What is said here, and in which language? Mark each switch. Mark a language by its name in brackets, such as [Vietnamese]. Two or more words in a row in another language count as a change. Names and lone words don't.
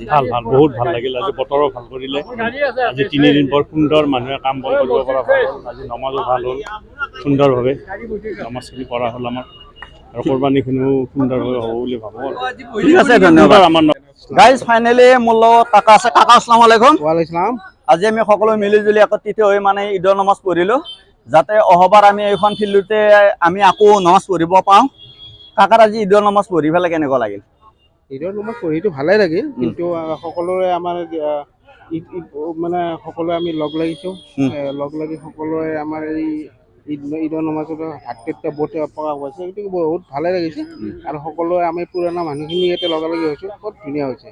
[Assamese] ভাল ভাল বহুত ভাল লাগিল আজি বতৰো ভাল কৰিলে আজি 3 দিন বৰ সুন্দৰ মানুহে কাম বন কৰিব পৰা ভাল হ'ল আজি নমাজো ভাল হ'ল সুন্দৰভাৱে নমাজখিনি পঢ়া হ'ল আমাৰ আৰু কোৰবানীখিনিও সুন্দৰভাৱে হ'ব বুলি ভাবোঁ আৰু ঠিক আছে ধন্যবাদ আমাৰ [English] guys finally [Assamese] মোৰ লগত কাকা আছে কাকা [Arabic] السلام عليكم [Assamese] ওয়ালাইকুম আজি আমি সকলো মিলি জুলি একত্ৰিত হৈ মানে ঈদৰ নমাজ পঢ়িলো যাতে অহবাৰ আমি এইখন ফিল্ডতে আমি আকৌ নমাজ পঢ়িব পাওঁ কাকাৰ আজি ঈদৰ নমাজ পঢ়ি পেলাই কেনেকুৱা লাগিল ঈদৰ নামাজ পঢ়িটো ভালেই লাগিল কিন্তু সকলোৰে আমাৰ মানে সকলোৱে আমি লগ লাগিছোঁ লগ লাগি সকলোৱে আমাৰ এই ঈদৰ নামাজত ভাতৃত্ববোধ প্ৰকাশ পাইছে সেইটো বহুত ভালেই লাগিছে আৰু সকলোৱে আমি পুৰণা মানুহখিনি ইয়াতে লগালগি হৈছোঁ বহুত ধুনীয়া হৈছে